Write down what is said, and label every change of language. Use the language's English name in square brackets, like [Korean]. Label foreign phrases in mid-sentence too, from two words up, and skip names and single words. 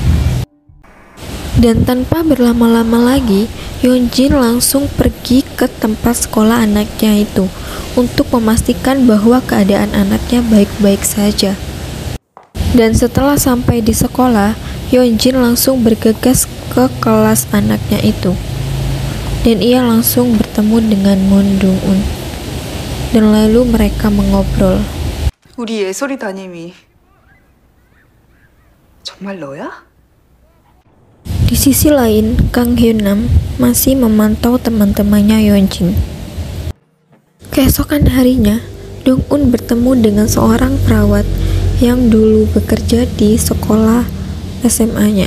[Indonesian] Dan tanpa berlama-lama lagi, Yeon-jin langsung pergi ke tempat sekolah anaknya itu untuk memastikan bahwa keadaan anaknya baik-baik saja. Dan setelah sampai di sekolah, Yeon-jin langsung bergegas ke kelas anaknya itu. Dan ia langsung bertemu dengan Moon Dong-un. Dan lalu mereka mengobrol. [Korean] 우리 예솔이 담임이 정말 너야? [Indonesian] Di sisi lain, Kang Hyun-nam masih memantau teman-temannya Yeon-jin. Keesokan harinya, Dong-un bertemu dengan seorang perawat yang dulu bekerja di sekolah SMA-nya.